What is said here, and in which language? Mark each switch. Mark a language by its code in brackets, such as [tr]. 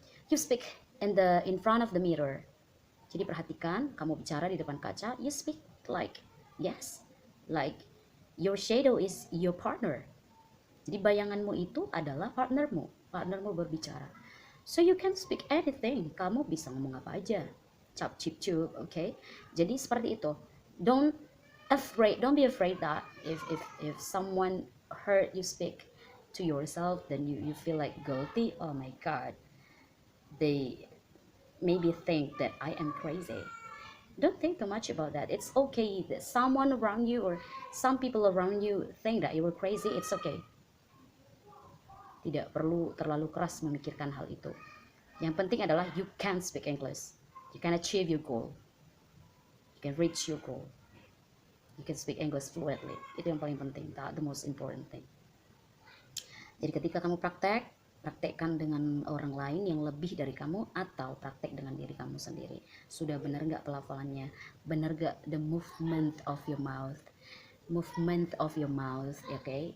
[en] You speak in front of the mirror. [id] Jadi perhatikan, kamu bicara di depan kaca. [en] You speak like yes, like your shadow is your partner. [id] Jadi bayanganmu itu adalah partnermu berbicara. [en] So you can speak anything. [id] Kamu bisa ngomong apa aja. Cap cip cup, okay? Jadi seperti itu. [en] Don't be afraid that if someone heard you speak to yourself, then you feel like guilty. Oh my god, they maybe think that I am crazy. Don't think too much about that. It's okay that someone around you or some people around you think that you were crazy. It's okay. [id] Tidak perlu terlalu keras memikirkan hal itu. Yang penting adalah [en] you can speak English. You can achieve your goal. You can reach your goal. You can speak English fluently. [id] Itu yang paling penting, [en] the most important thing. [id] Jadi ketika kamu praktekkan dengan orang lain yang lebih dari kamu atau praktek dengan diri kamu sendiri. Sudah benar nggak pelafalannya? Benar nggak [en] the movement of your mouth? Movement of your mouth, oke? Okay?